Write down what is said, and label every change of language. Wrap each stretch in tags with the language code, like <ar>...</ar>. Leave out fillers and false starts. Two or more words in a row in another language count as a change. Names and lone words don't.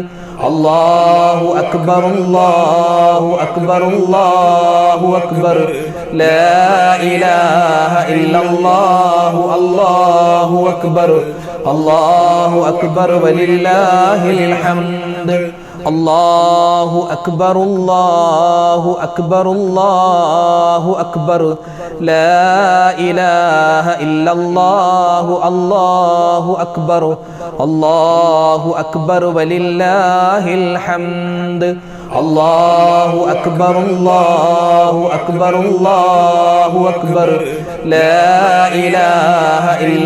<ar>الله أكبر، الله أكبر، الله أكبر، لا إله إلا الله، الله أكبر، الله أكبر ولله الحمد. الله أكبر، الله الله أكبر الله أكبر لا إله إلا الله الله أكبر الله أكبر ولله الحمد الله أكبر الله أكبر الله أكبر لا إله إلا</ar>